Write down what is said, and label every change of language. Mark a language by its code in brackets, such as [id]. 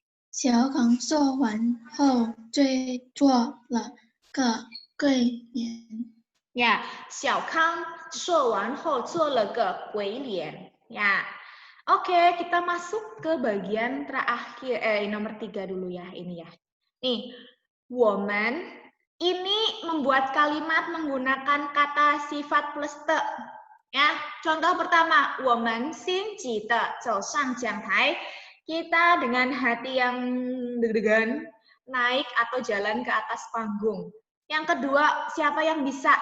[zh] 小康说完后追做了个鬼脸。 Ya, 小康说完后做了个鬼脸. [id] Ya. Oke, kita masuk ke bagian terakhir. Nomor 3 dulu ya, ini ya. Nih, 我们 ini membuat kalimat menggunakan kata sifat plus te. Ya, contoh pertama, [zh] 我们心急的走上讲台. [id] Kita dengan hati yang deg-degan naik atau jalan ke atas panggung. Yang kedua, siapa yang bisa?